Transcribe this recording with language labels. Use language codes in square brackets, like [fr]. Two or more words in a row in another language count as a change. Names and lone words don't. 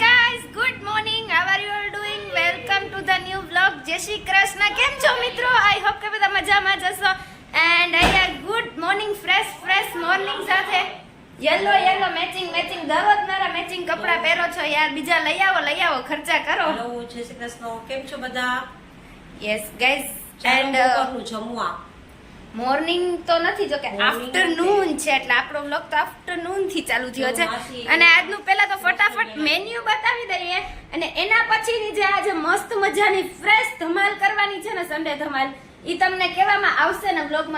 [en] guys, good morning. How are you all doing? Welcome to the new vlog. [gu] જય શ્રી કૃષ્ણ. કેમ છો મિત્રો? [en] I hope [gu] કે બધા મજામાં જ હશો. And અહીંયા [en] good morning, fresh morning [gu] સાથે [en] yellow matching [gu] દરરોજ મારા મેચિંગ કપડા પહેરો છો યાર. બીજા લઈ આવો ખર્ચા કરો. હેલો જય શ્રી કૃષ્ણ. કેમ છો બધા? [en] Yes guys. And [gu] જમવા મોર્નિંગ તો નથી, જો કે આફ્ટરનૂન છે એટલે આપણો વ્લોગ તો આફ્ટરનૂન થી ચાલુ થયો છે. અને આજનું પહેલા તો ફટાફટ મેન્યુ બતાવી દઈએ અને એના પછીની જે આજે મસ્ત મજાની ફ્રેશ ધમાલ કરવાની છે ને, સન્ડે ધમાલ, ઈ તમને કહેવામાં આવશે ને વ્લોગમાં.